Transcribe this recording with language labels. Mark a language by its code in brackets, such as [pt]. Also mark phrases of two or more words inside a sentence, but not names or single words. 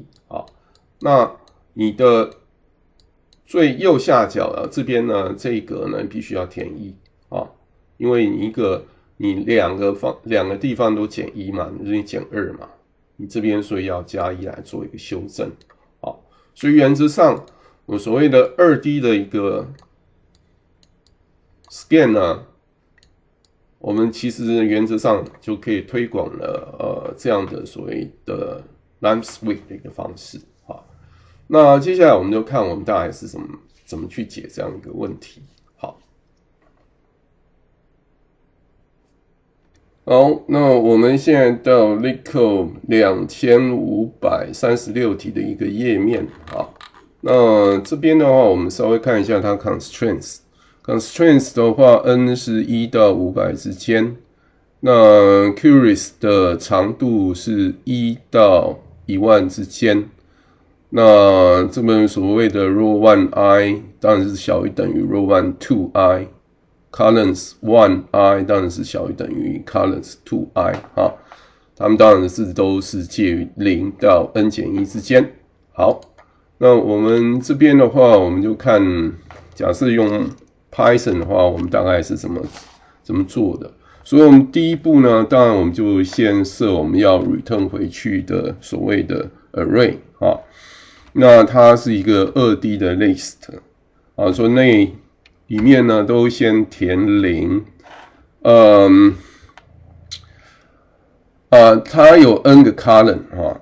[zh] 好，那你的最右下角這邊呢，這一格呢必須要填1因為你兩個地方都減1嘛，就是你減2嘛，你這邊所以要加1來做一個修正。好，所以原則上我所謂的2D 的一個 scan 呢，我們其實原則上就可以推廣了這樣的所謂的 [en] line sweep [zh] 的一個方式。好，那接下來我们就看我们大概是怎麼去解這樣一個問題。好，那我們現在到 LeetCode 2536題的一個頁面。好，那這邊的話，我們稍微看一下它 constraints。constraints 的話 ，n 是1到500之間。那 queries 的長度是1到10000之間。那這邊所謂的 row 1i 當然是小於等於 row 1 2i。columns 1i 當然是小於等於 columns 2i 它們當然都是介於0到 n 減1之間。好， 那我們這邊的話，我們就看，假設用 Python 的話，我們大概是怎麼做的。所以我們第一步呢，當然我們就先設我們要 return 回去的所謂的 array 啊，那它是一個2D 的 list 啊，所以那裡面呢都先填0，它有 n 個 column 啊。